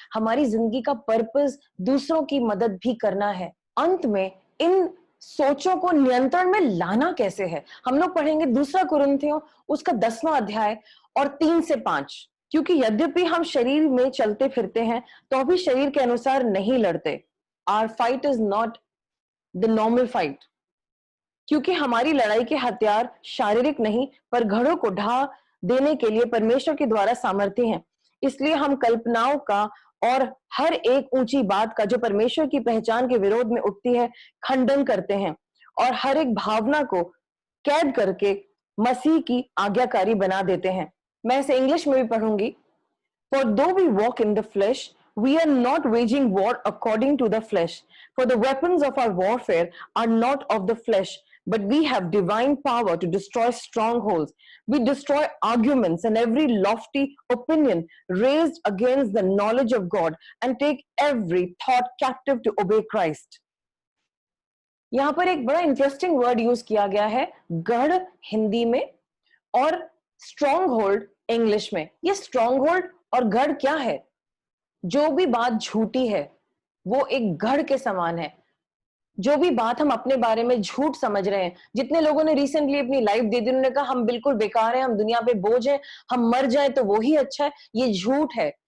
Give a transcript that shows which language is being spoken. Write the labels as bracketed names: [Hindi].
[Hindi] हमारी जिंदगी का पर्पस दूसरों की मदद भी करना है। अंत में इन सोचों को नियंत्रण में लाना कैसे है, हम लोग पढ़ेंगे 2 कुरिन्थियों उसका 10वां अध्याय और 3 से 5। क्योंकि यद्यपि हम शरीर में चलते फिरते हैं तो भी शरीर के अनुसार नहीं लड़ते। [English] Our fight is not the normal fight. [Hindi] क्योंकि हमारी लड़ाई के हथियार शारीरिक नहीं पर घड़ों को ढा देने के लिए परमेश्वर के द्वारा सामर्थ्य हैं। इसलिए हम कल्पनाओं का और हर एक ऊंची बात का जो परमेश्वर की पहचान के विरोध में उठती है खंडन करते हैं और हर एक भावना को कैद करके मसीह की आज्ञाकारी बना देते हैं। मैं इसे इंग्लिश में भी पढ़ूंगी। [English] For though we walk in the flesh, We are not waging war according to the flesh, for the weapons of our warfare are not of the flesh, but we have divine power to destroy strongholds. We destroy arguments and every lofty opinion raised against the knowledge of God and take every thought captive to obey Christ. [Hindi] यहां पर एक बड़ा interesting word use किया गया है, गढ़ हिंदी में और स्ट्रॉन्ग होल्ड इंग्लिश में। ये स्ट्रॉन्ग होल्ड और गढ़ क्या है? जो भी बात झूठी है वो एक गढ़ के समान है। जो भी बात हम अपने बारे में झूठ समझ रहे हैं, जितने लोगों ने रिसेंटली अपनी लाइफ दे दी, उन्होंने कहा हम बिल्कुल बेकार हैं, हम दुनिया पे बोझ हैं, हम मर जाए तो वो ही अच्छा है, ये झूठ है।